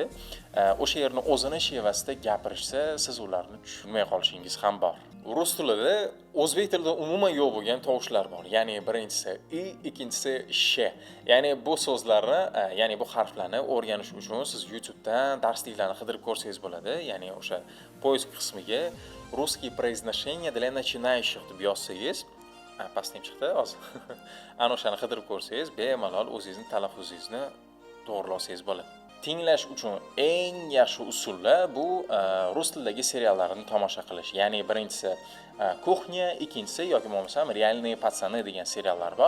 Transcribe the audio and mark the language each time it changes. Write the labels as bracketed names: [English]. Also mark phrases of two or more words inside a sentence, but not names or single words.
[Uzbek] O'sha yerni o'zini shevasida gapirishsa, siz ularni tushunmay qolishingiz ham bor. Rus tilida o'zbek tilida umuman yo'q bo'lgan tovushlar bor. Ya'ni birinchisi i, ikkinchisi sh. Ya'ni bu so'zlarni, ya'ni bu harflarni o'rganish uchun siz YouTubedan darsliklarni qidirib ko'rsangiz bo'ladi. Ya'ni o'sha poisk qismiga [Russian] русские произношения для начинающих [Uzbek] deb yozsangiz, pastdan chiqdi hozir. Ana o'shani qidirib ko'rsangiz, bemalol o'zingizning talaffuzingizni to'g'rilasangiz bo'ladi. Tinglash uchun eng yaxshi usullar bu rus tilidagi seriallarni tomosha qilish. Ya'ni birinchisi Kuxnya, ikkinchisi yoki bo'lmasam Realniy patsani degan seriallar bor.